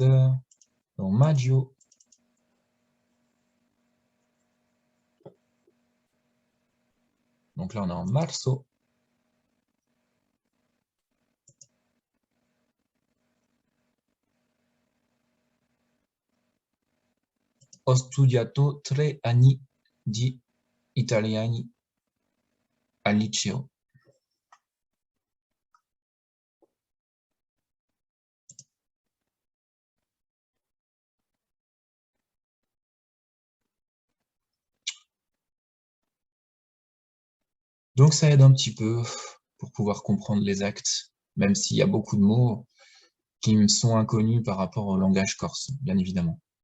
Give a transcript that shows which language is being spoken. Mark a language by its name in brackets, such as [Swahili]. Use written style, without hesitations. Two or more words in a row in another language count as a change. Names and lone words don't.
[French] Dans Maggio. Donc là, on est en marzo. [Italian] Ho studiato 3 anni di italiani al liceo. [French] Donc ça aide un petit peu pour pouvoir comprendre les actes, même s'il y a beaucoup de mots qui me sont inconnus par rapport au langage corse, bien évidemment.